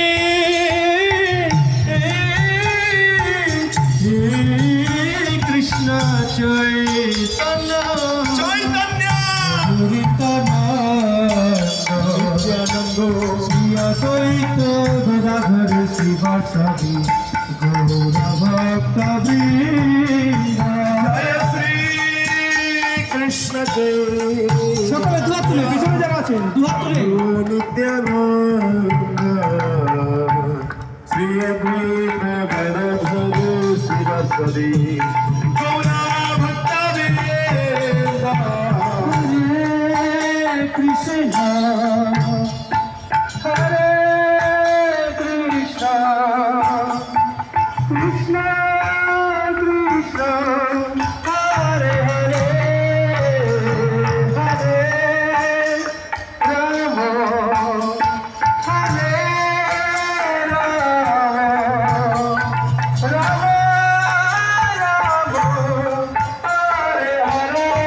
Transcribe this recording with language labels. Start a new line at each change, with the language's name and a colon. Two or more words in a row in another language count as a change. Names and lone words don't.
Sanskrit: कृष्ण चैतन्य नित्यानंद श्री अद्वैत गदाधर शिवासदि गौरा भक्तवृंद जय श्री कृष्ण जय
Bangla: সকলে দুহাত তুলে পিছনে যারা আছেন দুহাত তুলে
Sanskrit: नित्यानंद श्री अद्वैत गदाधर शिवासदि गौरा भट्टवृंद हरे कृष्ण कृष्ण कृष्ण हरे हरे हरे राम हरे राम राम राम हरे हरे